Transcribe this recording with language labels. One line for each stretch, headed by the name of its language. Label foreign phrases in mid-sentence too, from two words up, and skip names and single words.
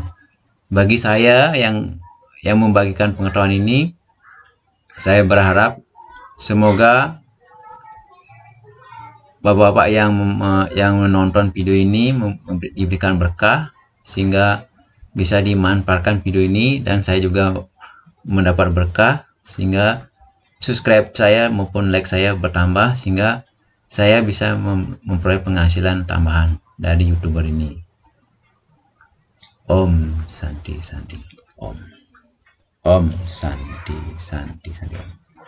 Indonesian: Bagi saya yang membagikan pengetahuan ini, saya berharap semoga bapak-bapak yang menonton video ini diberikan berkah sehingga bisa dimanfaatkan video ini, dan saya juga mendapat berkah sehingga subscribe saya maupun like saya bertambah, sehingga saya bisa memperoleh penghasilan tambahan dari YouTuber ini.
Sanskrit: Om Santi Santi Om. Om Santi Santi Santi Om.